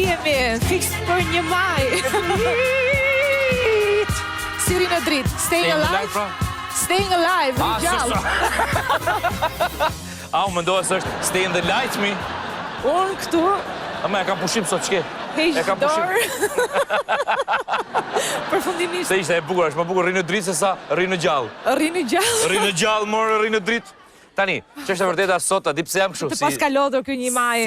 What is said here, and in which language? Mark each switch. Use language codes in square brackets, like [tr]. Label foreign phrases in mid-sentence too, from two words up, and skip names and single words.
[sq] tani, fix për 1 maj. Si rinë dritë, [en] staying alive. Staying alive, [sq] gjallë. Unë mendoja se është [en] stay in the light [sq] me. Unë këtu. Ama e kam pushim sot çke. Heq dorë. Përfundimisht. Se ishte e bukur, është më bukur rinë dritë se sa rinë gjallë. Rinë gjallë. Rinë gjallë, morë rinë dritë. Tani, që është e vërteta sot, a di pse jam kështu si... Të pas ka lodhur ky 1 maj.